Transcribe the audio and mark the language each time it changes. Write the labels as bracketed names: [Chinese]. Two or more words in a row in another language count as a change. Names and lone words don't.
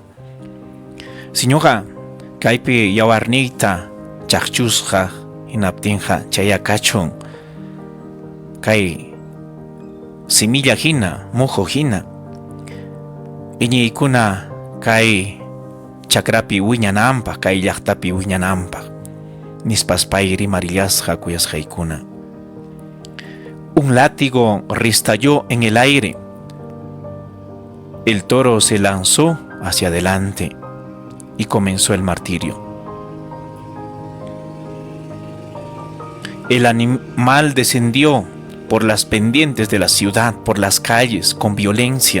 [Quechua] Siñuqa kaypi yawarniyta chaqchusqa hinaptinqa chaya kachun kay semilla hina, mujo hina. Iñiykuna kay chakrapi wiñananpaq, kay llaqtapi wiñananpaq nispas pay rimarillasqa kuyasqaykuna. [Spanish] Un látigo restalló en el aire. El toro se lanzó hacia adelante y comenzó el martirio. El animal descendió por las pendientes de la ciudad, por las calles, con violencia.